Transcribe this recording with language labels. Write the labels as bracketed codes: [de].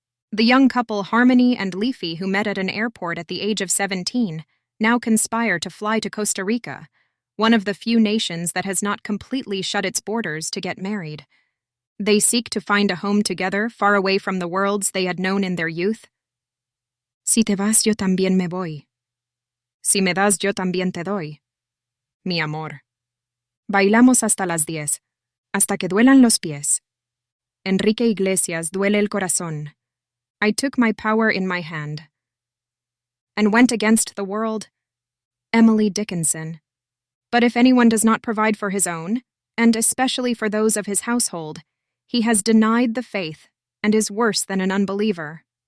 [en] The young couple Harmony and Leafy, who met at an airport at the age of 17, now conspire to fly to Costa Rica, one of the few nations that has not completely shut its borders, to get married. They seek to find a home together, far away from the worlds they had known in their youth. [es] Si te vas, yo también me voy. Si me das, yo también te doy. Mi amor. Bailamos hasta las 10, hasta que duelan los pies. Enrique Iglesias, Duele el corazón. [en] I took my power in my hand and went against the world. Emily Dickinson. But if anyone does not provide for his own, and especially for those of his household, he has denied the faith and is worse than an unbeliever.